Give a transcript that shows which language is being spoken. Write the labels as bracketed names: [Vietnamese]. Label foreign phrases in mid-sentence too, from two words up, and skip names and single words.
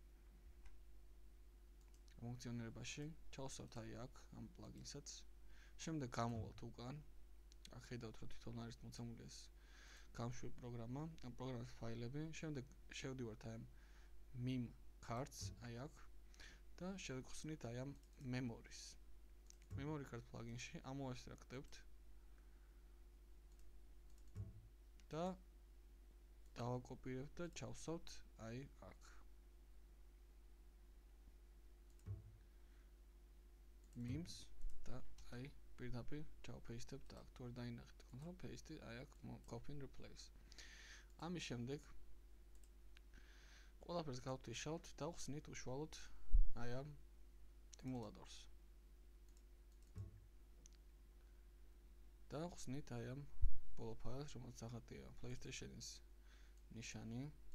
[Georgian] ფუნქციონირებაში ჩავსავთ აი აქ ამ პლაგინსაც. შემდეგ გამოვალთ უკან. აქ ხედავთ რომ თვითონ არის მოცემული ეს გამშვები პროგრამა, ამ პროგრამის ფაილები. შემდეგ შევდივართ აი ამ [English] mem cards [Georgian] აი აქ და შევხსნით აი ამ memories. [English] memory card [Georgian] პლაგინში ამოვესტრაქდებთ და დავაკოპირებთ და ჩავსავთ აი აქ. memes და აი პირდაპირ ჩავპეისტებთ აქ. თუ არ დაინახეთ [English] control paste [Georgian] აი აქ [English] copy and replace. [Georgian] ამის შემდეგ ყველაფერს გავთიშავთ და ვხსნით უშუალოდ აი ამ ემულატორს. და ვხსნით აი ამ ბოლო ფაილს, რომელიც ახატია PlayStation-ის ნიშანი.